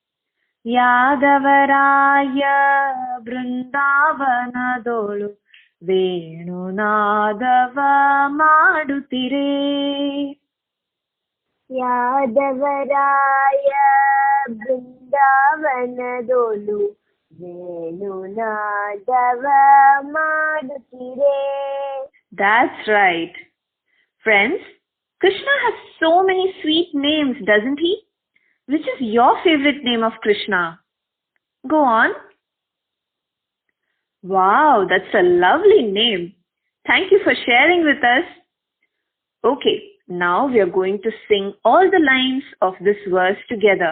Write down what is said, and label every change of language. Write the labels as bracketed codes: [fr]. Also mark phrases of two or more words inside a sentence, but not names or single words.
[kn] ಯಾದವರಾಯ ಬೃಂದಾವನದೋಲು ವೇಣುನಾದವ ಮಾಡುತ್ತಿರೆ. ಯಾದವರಾಯ ಬೃಂದಾವನದೋಲು ವೇಣುನಾದವ ಮಾಡುತ್ತಿರೆ. [en] That's right. Friends, Krishna has so many sweet names, doesn't he? Which is your favorite name of Krishna? Go on. Wow, that's a lovely name. Thank you for sharing with us. Okay, now we are going to sing all the lines of this verse together.